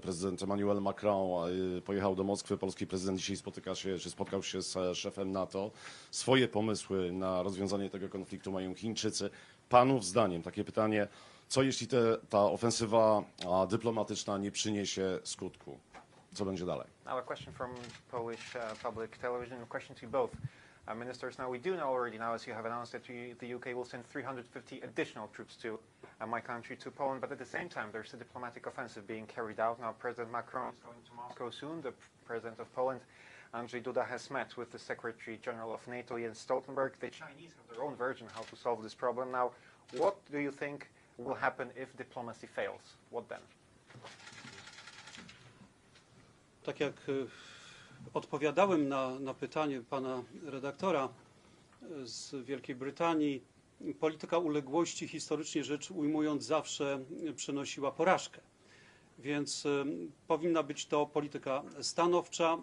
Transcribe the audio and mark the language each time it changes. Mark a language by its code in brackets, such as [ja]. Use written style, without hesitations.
[pl] Prezydent Emmanuel Macron pojechał do Moskwy, polski prezydent dzisiaj spotkał się z szefem NATO. Swoje pomysły na rozwiązanie tego konfliktu mają Chińczycy. Panów zdaniem, takie pytanie, co jeśli ta ofensywa dyplomatyczna nie przyniesie skutku? co będzie dalej. [en] Now a question from Polish public television, a question to both ministers. Now we do know already now, as you have announced, that the UK will send 350 additional troops to my country, to Poland, but at the same time there's a diplomatic offensive being carried out. Now President Macron is going to Moscow soon. The President of Poland, Andrzej Duda, has met with the Secretary General of NATO, Jens Stoltenberg. The Chinese have their own version how to solve this problem. Now, what do you think will happen if diplomacy fails? What then? [pl] Tak jak odpowiadałem na pytanie pana redaktora z Wielkiej Brytanii, polityka uległości, historycznie rzecz ujmując, zawsze przynosiła porażkę. Więc powinna być to polityka stanowcza.